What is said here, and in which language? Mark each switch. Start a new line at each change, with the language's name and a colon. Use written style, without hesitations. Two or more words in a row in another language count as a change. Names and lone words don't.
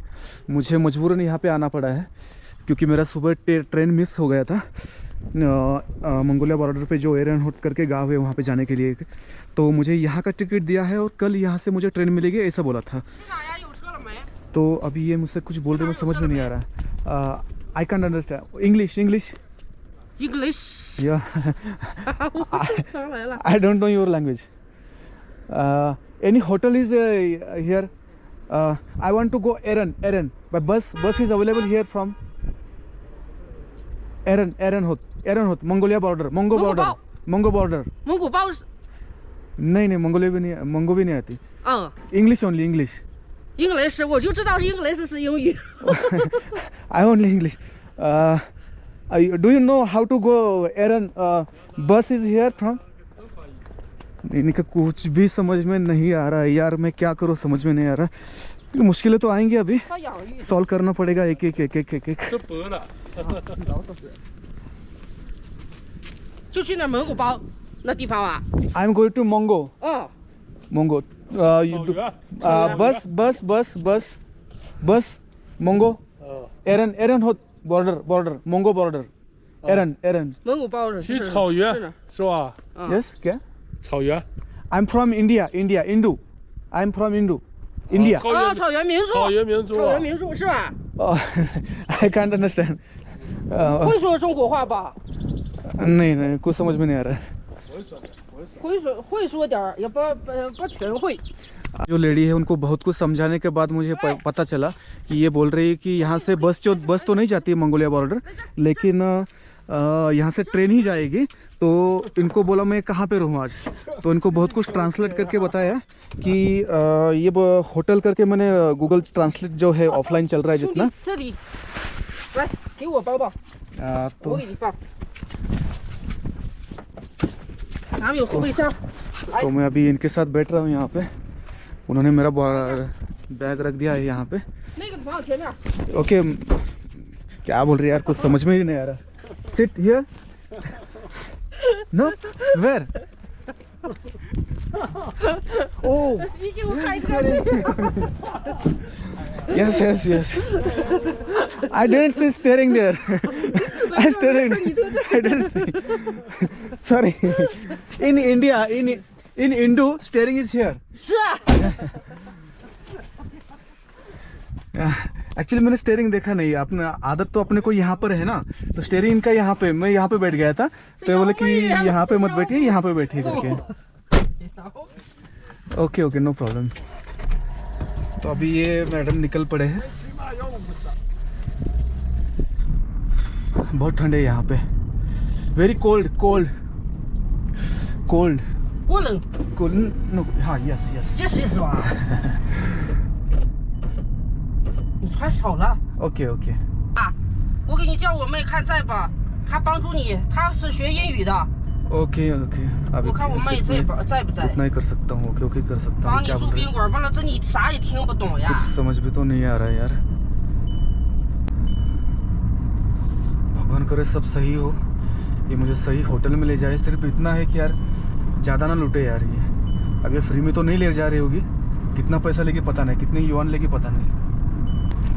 Hindi: मुझे मजबूरन यहाँ पे आना पड़ा है क्योंकि मेरा सुबह
English: train miss
Hindi: हो गया था मंगोलिया बॉर्डर पे जो एरोनहट करके गाँव है वहाँ पे जाने के लिए। तो मुझे यहाँ का टिकट दिया है और कल यहाँ से मुझे ट्रेन मिलेगी ऐसा बोला था। तो अभी ये मुझसे कुछ बोल रहे, मुझे समझ में नहीं आ रहा।
English: I can't understand English. English. Yeah. I don't know your language. Any hotel is here? I want to go Eran. But bus is available here from Eronhut, Mongolia border, Mongo border. Mongo bao.
Hindi: नहीं मंगोलिया भी नहीं, मंगो भी नहीं आती।
English: English only English.
Chinese: English 我就知道 English 是英语。
English: I only English. Do you know how to go Eran? Bus is here from?
Hindi: इनका कुछ भी समझ में नहीं आ रहा है यार, मैं क्या करूँ, समझ में नहीं आ रहा। मुश्किलें तो आएंगी, अभी सॉल्व करना पड़ेगा एक एक।
Chinese: 就去那蒙古包那地方啊。
English: I'm going to Mongo. Mongo. Bus. Mongo. Eran border. Mongo border. Eran.
Chinese: 蒙古包去草原是吧？
English: Yes, क्या?
Chinese: 草原。
English: I'm from India. I'm from India.
Chinese: 草原民族是吧？
English: I can't understand.
Chinese: 会说中国话吧？
Hindi: नहीं कुछ समझ में नहीं आ रहा है।
Chinese: 会说点儿，也不全会。
Hindi: जो लेडी है उनको बहुत कुछ समझाने के बाद मुझे पता चला कि ये बोल रही है कि यहाँ से बस तो नहीं जाती है मंगोलिया बॉर्डर, लेकिन यहाँ से ट्रेन ही जाएगी। तो इनको बोला मैं कहाँ पे रहूँ आज, तो इनको बहुत कुछ ट्रांसलेट करके बताया कि ये होटल करके, मैंने गूगल ट्रांसलेट जो है ऑफलाइन चल रहा है जितना।
Chinese: 来，给我包包，
Hindi: तो
Chinese: 我给你放。 咱们有后备箱。
Hindi: तो मैं अभी इनके साथ बैठ रहा हूँ यहाँ पे। उन्होंने मेरा बैग रख दिया है यहाँ पे।
Chinese: 那个放前面。
Hindi: ओके, क्या बोल रही है यार, कुछ समझ में ही नहीं आ रहा।
English: sit here, no where, oh yes yes yes, I didn't see steering there. I didn't see, sorry. In India, in Indo, steering is here.
Chinese: 是啊。
Hindi: एक्चुअली मैंने स्टेयरिंग देखा नहीं, अपने आदत तो अपने को यहाँ पर है ना, तो स्टेयरिंग इनका यहाँ पे, मैं यहाँ पे बैठ गया था, तो ये बोले कि यहाँ पे मत बैठिए, यहाँ पे बैठिए करके।
English: okay okay, no problem.
Hindi: तो अभी ये मैडम निकल पड़े हैं। बहुत ठंड है यहाँ पे,
English: very cold cold cold
Chinese: 我冷。
English: cold. no हाँ, yes yes
Chinese: 这是是吧？你穿少了。
English: okay okay 啊，我给你叫我妹看在吧，她帮助你，她是学英语的。 okay okay। अभी
Chinese: 我看我妹在不在不在？
Hindi: उतना ही कर सकता हूँ।
English: okay okay
Hindi: कर सकता
Chinese: 帮
Hindi: हूँ।
Chinese: 你
Hindi: क्या
Chinese: 住
Hindi: बोल रहे
Chinese: 宾馆，完了这你啥也听不懂呀
Hindi: कुछ。समझ भी तो नहीं आ रहा है यार। भगवान करे सब सही हो, ये मुझे सही होटल में ले जाए। सिर्फ इतना है कि यार ज़्यादा ना लूटे यार ये। अब ये फ्री में तो नहीं ले जा रही होगी, कितना पैसा लेके पता नहीं, कितने युआन लेके पता नहीं।